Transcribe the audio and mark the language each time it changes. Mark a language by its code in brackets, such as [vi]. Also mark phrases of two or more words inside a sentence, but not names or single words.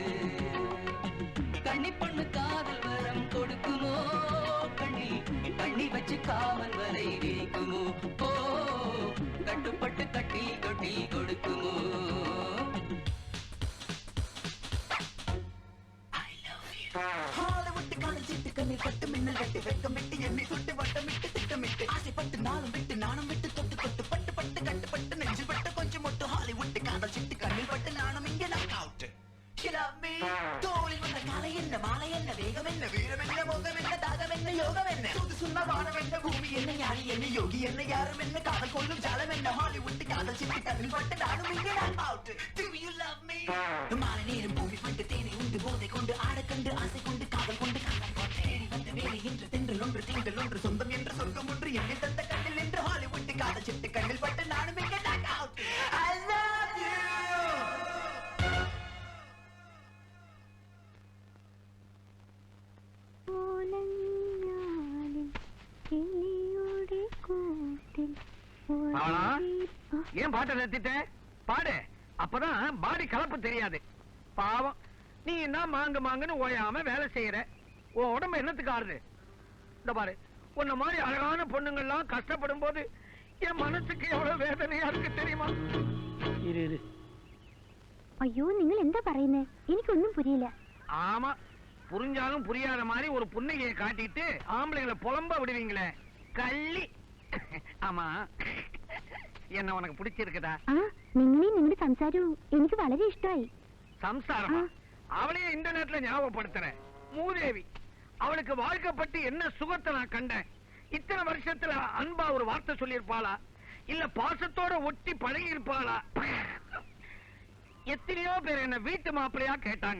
[ta] கண்ணி பொண்ணு காதல் வரம் கொடுக்குமோ, கண்ணி வச்சு காவல் வரை விரிக்குமோ, ஓ கட்டுப்பட்டு கட்டி கொட்டி கொடுக்குமோ. [en] I love you. [ta] Hollywood காதல் சிட்டு கண்ணில் பட்டு மின்னல் வெட்டு வெக்கமிட்டு என்னை தொட்டு வட்டமிட்டு திட்டமிட்டு ஆசைப்பட்டு நாளும் விட்டு நானும் விட்டு தொட்டு தொட்டு பட்டு பட்டு கட்டுப்பட்டு நெஞ்சில் பட்டு கொஞ்சம் மட்டும் ஹாலிவுட் காதல் சிட்டு கண்ணில் பட்டு நானும் இங்கே நான் அவுட் தோளில் வந்த காலை என்ன மாலை என்ன வேகம் என்ன வீரம் என்ன மோகம் என்ன தாகம் என்ன யோகம் என்ன சுது சுண்ண வானம் என்ன பூமி என்ன ஞானி என்ன யோகி என்ன யாரும் என்ன காதல் கொள்ளும் ஜாலம் என்ன ஹாலிவுட் காதல் சிட்டு கண்ணில் பட்டு நானும் இங்கே நான் அவுட் [en] Do you love me? [ta] மாலை நேரம் பூமி பட்டு தேனை உண்டு போதை கொண்டு ஆட கண்டு ஆசை கொண்டு காதல் கொண்டு காதல் கொண்டு தேடி வந்த வேலை என்று தென்றல் ஒன்று திங்கள் ஒன்று சொந்தம் என்று சொர்க்கம் ஒன்று எண்ணில் தந்த கண்ணில் என்று ஹாலிவுட் காதல் சிட்டு கண்ணில் பட்டு நானும் இங்கே நான் அவுட் [en] I love you. [ta] ஏன் பாட்டை நிறுத்திட்ட? பாடு, அப்பதான் பாடி கலப்பு தெரியாது. பாவம், நீ என்ன மாங்கு மாங்குன்னு ஓயாம வேலை செய்யற. உன் உடம்பு என்னத்துக்கு ஆறுது? இந்த பாரு, உன்ன மாதிரி அழகான பொண்ணுங்கள்லாம் கஷ்டப்படும் போது என் மனசுக்கு எவ்வளவு வேதனையா இருக்கு தெரியுமா? இரு இரு. [ml] അയ്യോ നിങ്ങൾ എന്താ പറയുന്നേ എനിക്കൊന്നും പുരിയില്ല [ta] ஆமா, புரிஞ்சாலும் புரியாத மாதிரி ஒரு புன்னகையை காட்டிட்டு ஆம்பளைங்களை புலம்ப விடுவீங்களே, கள்ளி. ஆமா, என்ன உனக்கு பிடிச்சிருக்குதா? [ml] ആ നിങ്ങളെ നിങ്ങളുടെ സംസാരവും എനിക്ക് വളരെ ഇഷ്ടമായി. [ta] சம்சாரமா? அவளையே இன்டர்நெட்ல ஞாபகப்படுத்துறேன். மூதேவி, அவளுக்கு வாழ்க்கைப்பட்டு என்ன சுகத்தை நான் கண்டேன். இத்தனை வருஷத்துல அன்பா ஒரு வார்த்தை சொல்லியிருப்பாளா, இல்ல பாசத்தோட ஒட்டி பழகி இருப்பாளா? எத்தனையோ பேர் என்ன வீட்டு மாப்பிள்ளையா கேட்டாங்க.